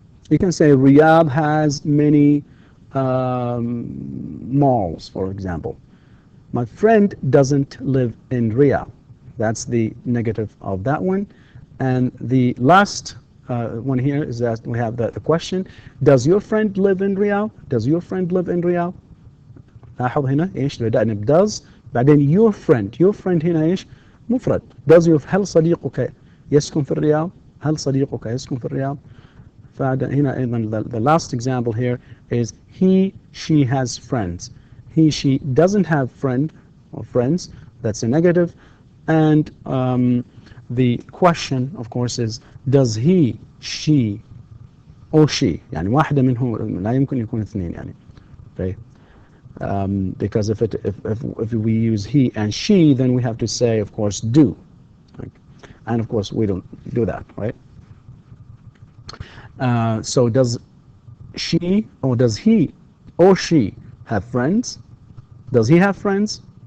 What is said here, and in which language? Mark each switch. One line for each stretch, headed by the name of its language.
English: You can say Riyadh has many malls, for example. My friend doesn't live in Riyadh. That's the negative of that one. And the last one here is that we have the question: does your friend live in Riyadh? Does your friend live in Riyadh?
Arabic: لاحظ هنا ايش بدأنا does بعدين
English: your friend
Arabic: هنا ايش مفرد.
English: does your
Arabic: هل صديقك يسكن في الرياض؟
English: هل صديقك يسكن في الرياض؟ فهنا أيضا the last example here is he, she has friends. He, she doesn't have friend or friends, that's a negative. And the question, of course, is does he, she, or she.
Arabic: يعني واحدة منهم لا يمكن يكون اثنين يعني.
English: Okay. Because if we use he and she, then we have to say, of course, do. Okay. And of course, we don't do that, right? So does she or does he or she have friends? Does he have friends?